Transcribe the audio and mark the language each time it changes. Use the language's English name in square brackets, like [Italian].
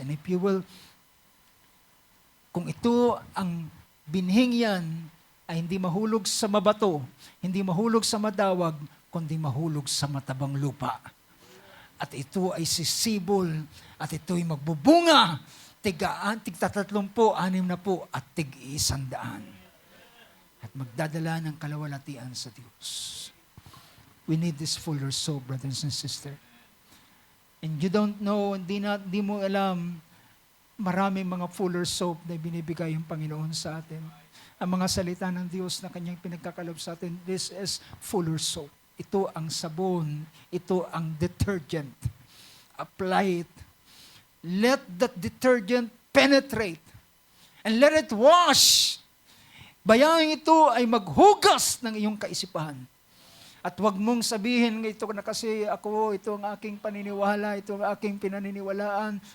[English] And if you will, [Filipino] kung ito ang binhing yan, ay hindi mahulog sa mabato, hindi mahulog sa madawag, kundi mahulog sa matabang lupa. At ito ay sisibol, at ito'y magbubunga, tig-30, 60 at tig-100. at magdadala ng kalawalatian sa Diyos. [English] We need this fuller soap, brothers and sisters. And you don't know, [Filipino] di mo alam, maraming mga fuller soap na binibigay yung Panginoon sa atin. Ang mga salita ng Diyos na kanyang pinagkakalob sa atin, [English] this is fuller soap. [Filipino] Ito ang sabon, ito ang detergent. [English] Apply it. Let that detergent penetrate. And let it wash. [Filipino] Bayangin ito ay maghugas ng iyong kaisipan. At huwag mong sabihin, ito na kasi ako, ito ang aking paniniwala, ito ang aking pinaniniwalaan.